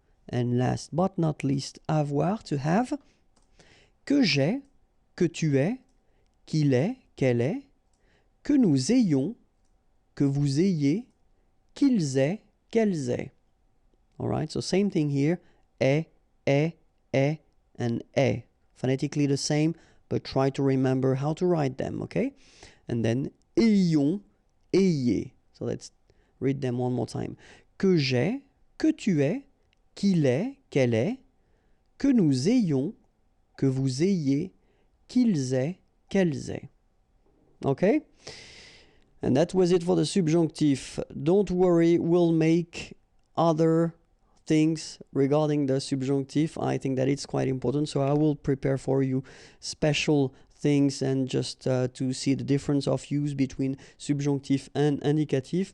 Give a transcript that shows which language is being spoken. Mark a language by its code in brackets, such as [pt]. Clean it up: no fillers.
[fr] And last but not least, avoir, to have, que j'ai, que tu es, qu'il est, qu'elle est, que nous ayons, que vous ayez, qu'ils aient, qu'elles aient. [en] All right, so same thing here, est, and est. Phonetically the same, but try to remember how to write them, okay? And then ayons, ayez. So let's read them one more time. [fr] Que j'ai, que tu es, qu'il est, qu'elle est, que nous ayons, que vous ayez, qu'ils aient, qu'elles aient. [en] Okay? And that was it for the subjunctive. Don't worry, we'll make other things regarding the subjunctive. I think that it's quite important, so I will prepare for you special things and just to see the difference of use between subjunctive and indicative.